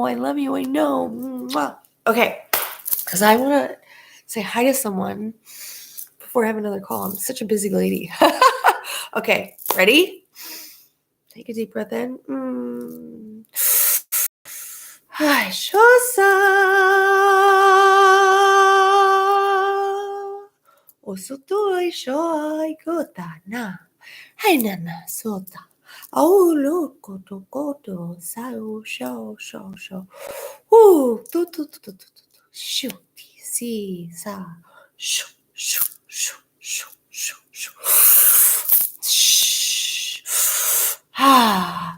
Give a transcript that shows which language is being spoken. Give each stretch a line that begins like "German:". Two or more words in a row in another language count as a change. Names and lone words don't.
English: I love you. I know. Mwah. Okay. Because I want to say hi to someone before I have another call. I'm such a busy lady. Okay. Ready? Take a deep breath in. Hi, Shosa. Osotoi shoai kotana. Hai nana sota. Aulo koto koto sao shao shao shao. Tu tu tu tu tu tu. Shoo ti si sa. Shoo shoo shoo shoo shoo shoo. Shh. Ah.